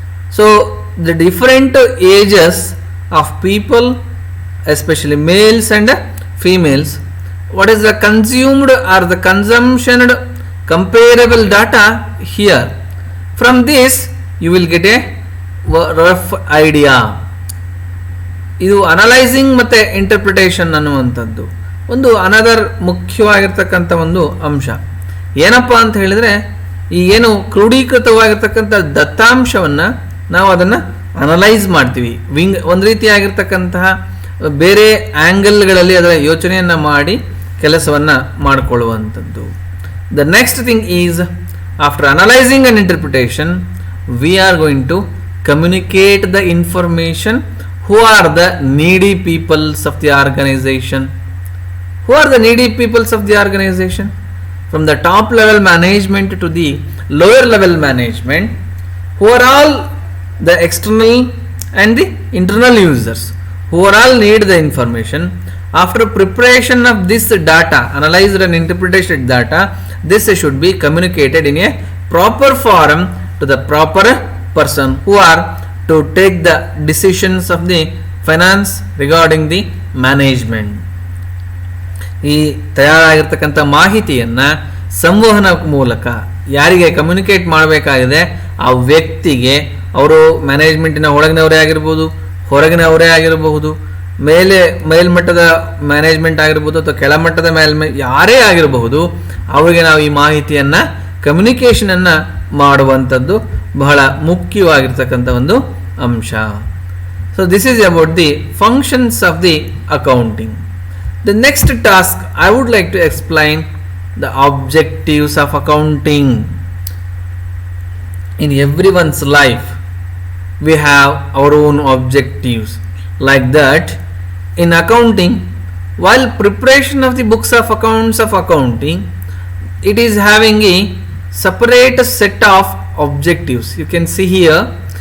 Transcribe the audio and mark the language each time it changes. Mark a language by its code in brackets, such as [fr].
[en] So the different ages of people, especially males and females, what is the consumed or the consumption comparable data here. From this you will get a rough idea. [kn] ಇದು analysing ಮತ್ತೆ interpretation ಅನ್ನುವಂಥದ್ದು ಒಂದು another ಮುಖ್ಯವಾಗಿರ್ತಕ್ಕಂಥ ಒಂದು ಅಂಶ. ಏನಪ್ಪ ಅಂತ ಹೇಳಿದ್ರೆ, ಈ ಏನು ಕ್ರೋಢೀಕೃತವಾಗಿರ್ತಕ್ಕಂಥ ದತ್ತಾಂಶವನ್ನು ನಾವು ಅದನ್ನು ಅನಲೈಸ್ ಮಾಡ್ತೀವಿ. ಒಂದು ರೀತಿಯಾಗಿರ್ತಕ್ಕಂತಹ ಬೇರೆ ಆ್ಯಂಗಲ್ಗಳಲ್ಲಿ ಅದರ ಯೋಚನೆಯನ್ನು ಮಾಡಿ ಕೆಲಸವನ್ನು ಮಾಡಿಕೊಳ್ಳುವಂಥದ್ದು. [en] The next thing is, after analysing and interpretation, we are going to communicate the information. Who are the needy peoples of the organisation? Who are the needy peoples of the organization? From the top level management to the lower level management, who are all the external and the internal users, who are all need the information. After preparation of this data, analyzed and interpreted data, this should be communicated in a proper form to the proper person who are to take the decisions of the finance regarding the management. [kn] ಈ ತಯಾರಾಗಿರ್ತಕ್ಕಂಥ ಮಾಹಿತಿಯನ್ನು ಸಂವಹನ ಮೂಲಕ ಯಾರಿಗೆ communicate ಮಾಡಬೇಕಾಗಿದೆ, ಆ ವ್ಯಕ್ತಿಗೆ, ಅವರು ಮ್ಯಾನೇಜ್ಮೆಂಟಿನ ಒಳಗಿನವರೇ ಆಗಿರ್ಬೋದು, ಹೊರಗಿನವರೇ ಆಗಿರಬಹುದು, ಮೇಲ್ಮಟ್ಟದ ಮ್ಯಾನೇಜ್ಮೆಂಟ್ ಆಗಿರ್ಬೋದು ಅಥವಾ ಕೆಳಮಟ್ಟದ ಯಾರೇ ಆಗಿರಬಹುದು, ಅವರಿಗೆ ನಾವು ಈ ಮಾಹಿತಿಯನ್ನು ಕಮ್ಯುನಿಕೇಷನನ್ನು ಮಾಡುವಂಥದ್ದು ಬಹಳ ಮುಖ್ಯವಾಗಿರ್ತಕ್ಕಂಥ ಒಂದು ಅಂಶ. [en] So this is about the functions of the accounting. The next task I would like to explain the objectives of accounting. In everyone's life we have our own objectives. Like that, in accounting, while preparation of the books of accounts of accounting, it is having a separate set of objectives. You can see here.